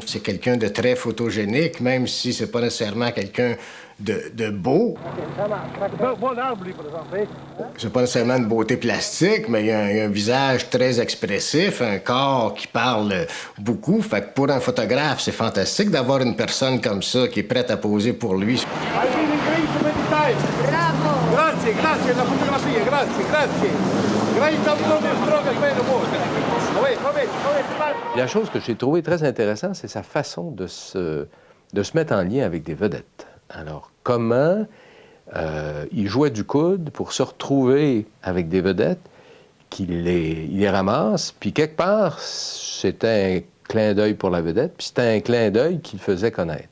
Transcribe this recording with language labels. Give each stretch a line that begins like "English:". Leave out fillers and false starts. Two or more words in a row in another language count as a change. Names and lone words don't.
French: C'est quelqu'un de très photogénique, même si c'est pas nécessairement quelqu'un de beau. C'est pas nécessairement une beauté plastique, mais il y a un visage très expressif, un corps qui parle beaucoup. Fait que pour un photographe, c'est fantastique d'avoir une personne comme ça qui est prête à poser pour lui.
Italian: Grazie, grazie alla fotografia, grazie, grazie.
French: La chose que j'ai trouvée très intéressante, c'est sa façon de se mettre en lien avec des vedettes. Alors, comment il jouait du coude pour se retrouver avec des vedettes, qu'il les ramasse, puis quelque part, c'était un clin d'œil pour la vedette, puis c'était un clin d'œil qu'il faisait connaître.